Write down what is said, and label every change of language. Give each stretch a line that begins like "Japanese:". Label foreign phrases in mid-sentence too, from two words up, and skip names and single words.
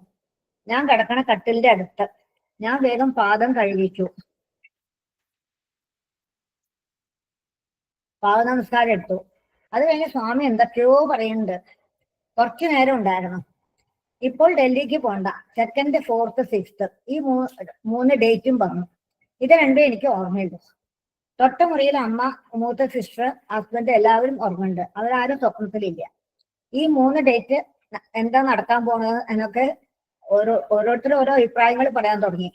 Malayalam: ഞാൻ കിടക്കണ കട്ടിലിന്റെ അടുത്ത്. ഞാൻ വേഗം പാദം കഴുകിച്ചു. പാദ നമസ്കാരം എടുത്തു. അത് കഴിഞ്ഞ് സ്വാമി എന്തൊക്കെയോ പറയുന്നുണ്ട്. കുറച്ചു നേരം ഉണ്ടായിരുന്നു. ഇപ്പോൾ ഡൽഹിക്ക് പോണ്ട, 2nd, 4th, 6th ഈ 3 ഡേറ്റും പറഞ്ഞു. ഇത് രണ്ടും എനിക്ക് ഓർമ്മയുള്ളൂ. തൊട്ട മുറിയിൽ അമ്മ, മൂത്ത സിസ്റ്റർ, ഹസ്ബൻഡ് എല്ലാവരും ഓർമ്മയുണ്ട്. അവരാരും സ്വപ്നത്തിലില്ല. ഈ 3 ഡേറ്റ് എന്താ നടക്കാൻ പോകുന്നത് എന്നൊക്കെ ഓരോരുത്തരും ഓരോ അഭിപ്രായങ്ങൾ പറയാൻ തുടങ്ങി.